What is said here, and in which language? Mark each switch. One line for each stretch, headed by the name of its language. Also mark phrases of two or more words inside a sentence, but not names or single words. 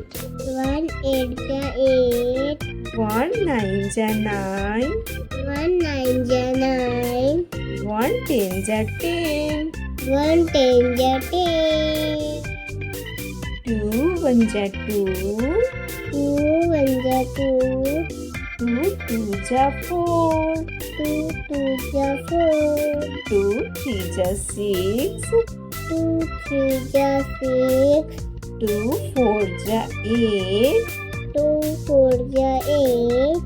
English: One eight ja eight. One nine ja nine. One nine ja nine. One ten ja ten. One ten ja ten. Two one ja two. Two one ja two. Two two ja four. Two two ja four. Two three ja six. Two three ja six. Two four ja eight. Two four ja eight.